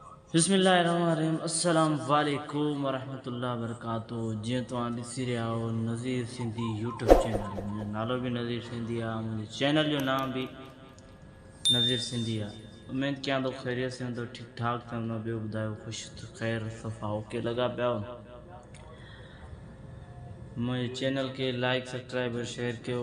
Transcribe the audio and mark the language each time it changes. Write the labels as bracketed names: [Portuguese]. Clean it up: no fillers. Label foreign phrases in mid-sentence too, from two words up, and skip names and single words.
[Arabic] بسم اللہ الرحمن الرحیم السلام علیکم ورحمۃ اللہ وبرکاتہ. [Sindhi] جی تمہیں ॾिसी रहिया आहियो नज़ीर सिंधी यूट्यूब चैनल. मुंहिंजो नालो बि नज़ीर सिंधी आहे, मुंहिंजे चैनल जो नाम बि नज़ीर सिंधी आहे. उमेद कयां थो ख़ैरियत से हूंदो, ठीकु ठाक त हूंदो. ॿियो ॿुधायो, ख़ुशि ख़ैर सफ़ा ओके लॻा पिया हो. मुंहिंजे चैनल खे [English] like subscribe [Sindhi] और शेयर कयो.